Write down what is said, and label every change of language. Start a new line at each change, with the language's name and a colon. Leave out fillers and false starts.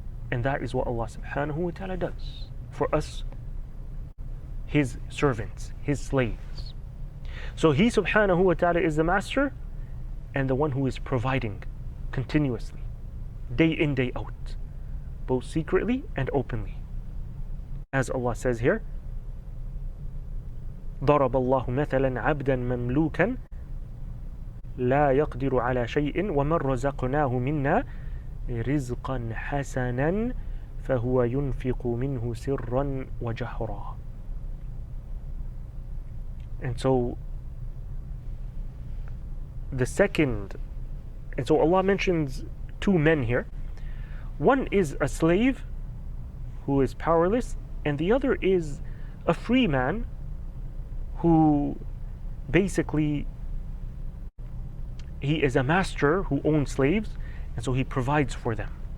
English: And that is what Allah subhanahu wa ta'ala does for us, His servants, His slaves. So He subhanahu wa ta'ala is the master and the one who is providing continuously, day in, day out, both secretly and openly. As Allah says here,
Arabic: ضرب الله مثلا عبدا مملوكا لا يقدر على شيء ومن رزقناه منا رزقا حسنا فهو ينفق منه سرا وجهرا.
English: And so the second, and so Allah mentions two men here. One is a slave who is powerless, and the other is a free man who basically, he is a master who owns slaves, and so he provides for them.